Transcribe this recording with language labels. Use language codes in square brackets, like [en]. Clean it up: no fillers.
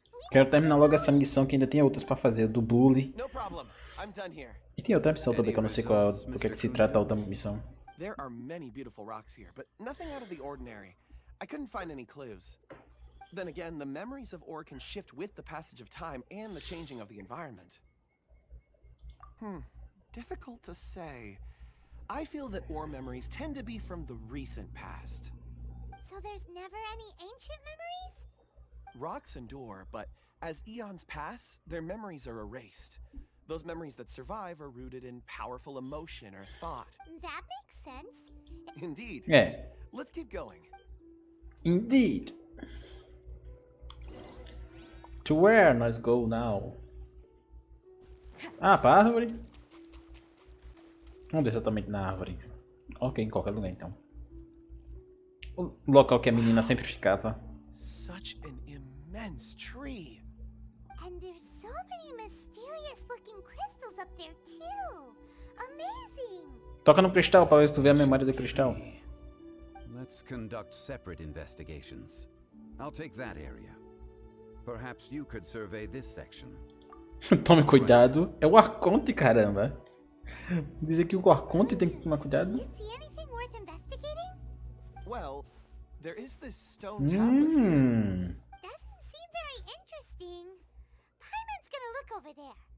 [pt] Quero terminar logo essa missão que ainda tem outras pra fazer. Do bully. [en] No problem. I'm done here. [pt] E tem outra missão também que eu não sei qual, do que é que se trata a outra missão. [en] There are many beautiful rocks here, but nothing out of the ordinary. I couldn't find any clues. Then again, the memories of ore can shift with the passage of time and the changing of the environment. Difficult to say. I feel that ore memories tend to be from the recent past. So there's never any ancient memories? Rocks endure, but as eons pass, their memories are erased. Those memories that survive are rooted in powerful emotion or thought. That makes sense. Indeed. [pt] É. [en] Let's keep going. Indeed. To where [pt] nós [en] go now? [pt] Ah, pra árvore. Vamos descer exatamente na árvore. Ok, em qualquer lugar então. O local que a menina sempre ficava. [en] Such an immense tree. And there's so many mysterious looking crystals up there too. Amazing. [pt] Toca no cristal para ver se tu vê a memória do cristal. [en] Let's conduct separate investigations. I'll take that area. Perhaps you could survey this section. [pt] Tome cuidado. É o Arconte, caramba. Dizer que o Arconte tem que tomar cuidado. [en] You see anything worth investigating? Well, there is this stone tablet here. Doesn't seem very interesting. Paimon's gonna look over there.